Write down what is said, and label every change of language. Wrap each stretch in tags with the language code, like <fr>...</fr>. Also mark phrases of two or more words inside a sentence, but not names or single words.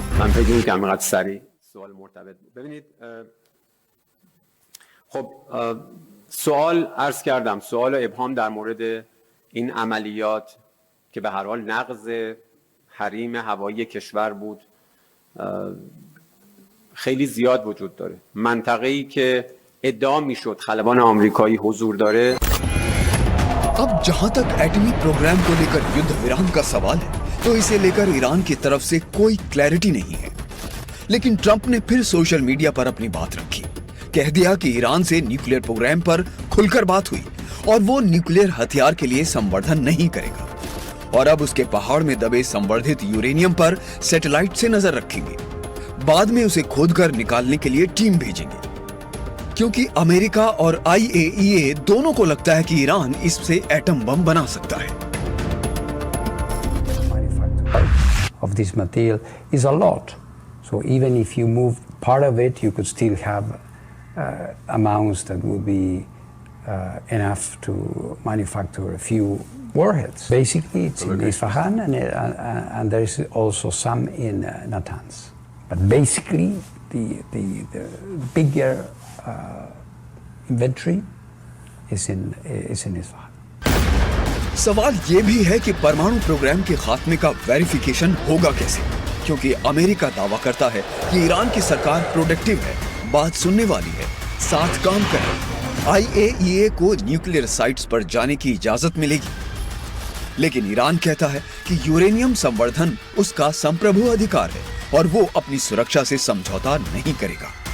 <fa>بدونم که همینقدر سریع سوال مرتبط بود. ببینید خب سوال عرض کردم، سوال و ابهام در مورد این عملیات که به هر حال نقض حریم هوایی کشور بود خیلی زیاد وجود داره. منطقه‌ای که ادعا میشد خلبان آمریکایی حضور داره.</fa> <hi>अब जहां तक एटमी प्रोग्राम को लेकर युद्ध विराम का सवाल है, तो इसे लेकर ईरान की तरफ से कोई क्लैरिटी नहीं है। लेकिन ट्रंप ने फिर सोशल मीडिया पर अपनी बात रखी, कह दिया कि ईरान से न्यूक्लियर प्रोग्राम पर खुलकर बात हुई और वो न्यूक्लियर हथियार के लिए संवर्धन नहीं करेगा और अब उसके पहाड़ में दबे संवर्धित यूरेनियम पर सैटेलाइट से नजर रखेंगे। बाद में उसे खोदकर निकालने के लिए टीम भेजेंगे, क्योंकि अमेरिका और IAEA दोनों को लगता है कि ईरान इससे एटम बम बना सकता है।</hi> <en>Of this material is a lot, so even if you move part of it, you could still have amounts that would be enough to manufacture a few warheads. Basically, it's in Isfahan, and there is also some in Natanz. But basically, the bigger inventory is in Isfahan.</en> <hi>सवाल ये भी है कि परमाणु प्रोग्राम के खात्मे का वेरिफिकेशन होगा कैसे, क्योंकि अमेरिका दावा करता है कि ईरान की सरकार प्रोडक्टिव है, बात सुनने वाली है, साथ काम करे। IAEA को न्यूक्लियर साइट्स पर जाने की इजाजत मिलेगी, लेकिन ईरान कहता है कि यूरेनियम संवर्धन उसका संप्रभु अधिकार है और वो अपनी सुरक्षा से समझौता नहीं करेगा।</hi>